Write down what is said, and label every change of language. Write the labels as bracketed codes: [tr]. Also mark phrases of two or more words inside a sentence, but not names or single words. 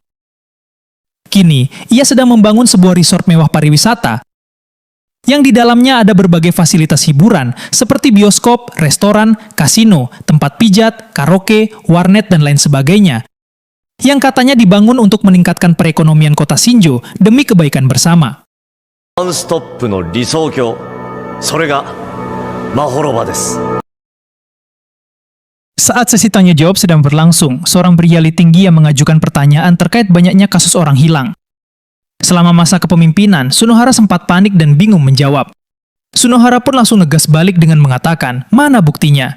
[id] Kini, ia sedang membangun sebuah resort mewah pariwisata yang di dalamnya ada berbagai fasilitas hiburan seperti bioskop, restoran, kasino, tempat pijat, karaoke, warnet, dan lain sebagainya, yang katanya dibangun untuk meningkatkan perekonomian kota Shinjo demi kebaikan bersama. [ja] Non-stop の理想郷、それがマホロバです。 [id] Saat sesi tanya jawab sedang berlangsung, seorang beryali tinggi yang mengajukan pertanyaan terkait banyaknya kasus orang hilang. Selama masa kepemimpinan, Sunohara sempat panik dan bingung menjawab. Sunohara pun langsung ngegas balik dengan mengatakan, mana buktinya?